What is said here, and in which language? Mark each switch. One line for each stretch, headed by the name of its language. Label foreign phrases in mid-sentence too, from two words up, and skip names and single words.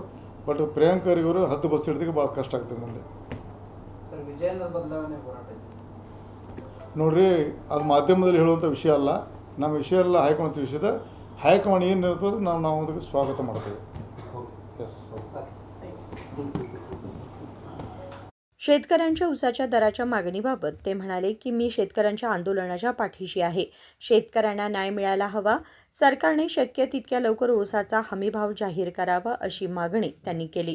Kannada: ಬಟ್ ಪ್ರಿಯಾಂಕಾ ಖರ್ಗೆ ಅವರು 10 ಬಸ್ ಹಿಡಿದಕ್ಕೆ ಭಾಳ ಕಷ್ಟ ಆಗ್ತದೆ ಮುಂದೆ. ವಿಜಯೇಂದ್ರ ಬದಲಾವಣೆ ಹೋರಾಟ ನೋಡಿರಿ, ಅದು ಮಾಧ್ಯಮದಲ್ಲಿ ಹೇಳುವಂಥ ವಿಷಯ ಅಲ್ಲ. ನಮ್ಮ ವಿಷಯ ಎಲ್ಲ ಹೈಕಮಾಂಡ್ ವಿಷಯದ. ಹೈಕಮಾಂಡ್ ಏನು ಇರ್ತದೆ ನಾವು ಅದಕ್ಕೆ ಸ್ವಾಗತ ಮಾಡ್ತೇವೆ. ಎಸ್.
Marathi: शेतकऱ्यांच्या ऊसाच्या दराच्या मागणीबाबत ते म्हणाले की मी शेतकऱ्यांच्या आंदोलनाच्या पाठीशी आहे. शेतकऱ्यांना न्याय मिळायला हवा. सरकारने शक्य तितक्या लवकर ऊसाचा हमीभाव जाहीर करावा अशी मागणी त्यांनी केली.